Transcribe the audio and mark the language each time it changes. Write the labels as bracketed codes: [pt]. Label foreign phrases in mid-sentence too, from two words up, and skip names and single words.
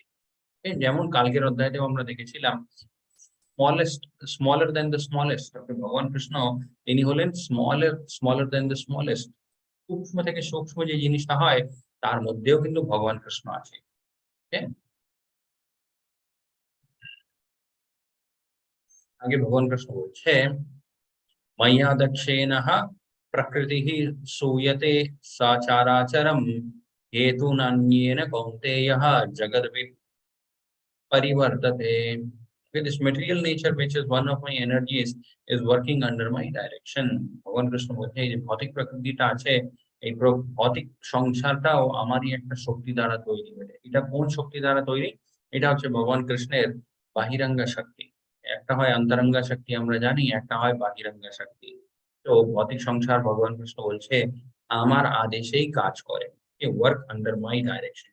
[bn] যেমন কালকের অধ্যায়তেও আমরা দেখেছিলাম স্মলেস্ট, [en] smaller than the smallest. [bn] ভগবান কৃষ্ণ তিনি হলেন [en] smaller than the smallest. [bn] সূক্ষ্ম থেকে সূক্ষ্ম যে জিনিসটা হয় তার মধ্যেও কিন্তু ভগবান কৃষ্ণ আছে। আগে ভগবান কৃষ্ণ বলছে, [sa] मय्या दक्षेणः प्रकृतिः सूयते सा चाराचरम् हेतुनान्येन कौन्तेयः जगद्विपरिवर्तते। [en] This material nature, which is one of my energies, is working under my direction। [bn] ভগবান কৃষ্ণ বলছে এই যে ভৌতিক প্রকৃতিটা আছে এই ভৌতিক সংসারটাও আমারই একটা শক্তি দ্বারা তৈরি হয়েছে। এটা কোন শক্তি দ্বারা তৈরি? এটা হচ্ছে ভগবান কৃষ্ণের বাহিরাঙ্গা শক্তি। একটা হয় অন্তরঙ্গা শক্তি আমরা জানি, একটা হয় বাহিরাঙ্গা শক্তি। তো ভৌতিক সংসার ভগবান কৃষ্ণ বলছে আমার আদেশেই কাজ করে, [en] work under my direction.